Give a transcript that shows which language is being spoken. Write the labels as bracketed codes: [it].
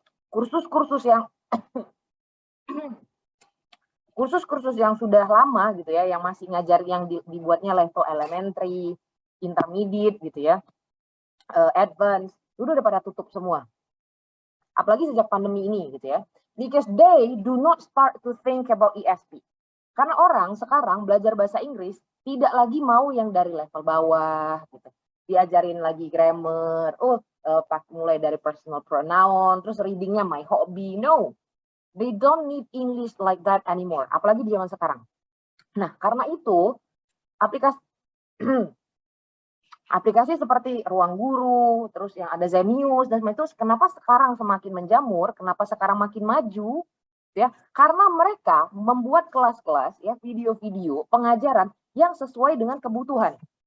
[id] Kursus-kursus yang kursus-kursus yang sudah lama gitu ya, yang masih ngajar yang dibuatnya level elementary, intermediate gitu ya, advance, udah pada tutup semua. Apalagi sejak pandemi ini gitu ya. [en] Because they do not start to think about ESP. [id] Karena orang sekarang belajar bahasa Inggris tidak lagi mau yang dari level bawah gitu. Diajarin lagi grammar, pas mulai dari personal pronoun, terus readingnya my hobby. [en] No, they don't need English like that anymore. [id] Apalagi di zaman sekarang. Nah, karena itu aplikasi aplikasi seperti Ruang Guru, terus yang ada Zenius dan itu kenapa sekarang semakin menjamur, kenapa sekarang makin maju, ya? Karena mereka membuat kelas-kelas ya, video-video pengajaran yang sesuai dengan kebutuhan.